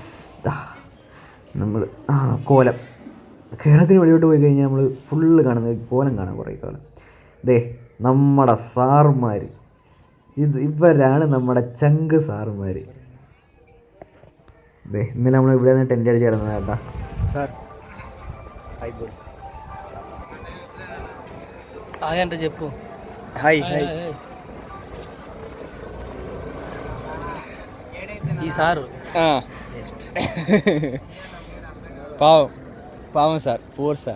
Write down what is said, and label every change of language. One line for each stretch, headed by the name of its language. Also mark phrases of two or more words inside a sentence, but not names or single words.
Malayalam: നമ്മൾ കോലം കേരളത്തിന് വെളിയോട്ട് പോയി കഴിഞ്ഞാൽ നമ്മൾ ഫുള്ള് കാണുന്നത് കോലം കാണാം, കുറേ കോലം. നമ്മുടെ സാറുമാർ, ഇവരാണ് നമ്മുടെ ചങ്ക് സാറുമാർ. ഇന്നലെ നമ്മൾ ഇവിടെ നിന്ന് ടെൻ്റ് അടിച്ച് കിടന്നത് കേട്ടാ സാർ.
Telugu: హాయ్ అంటే చెప్పు.
Malayalam: ഹായ്
Telugu: హాయ్. ఈ సారు
Malayalam: പാവം സാർ,
English: poor sir.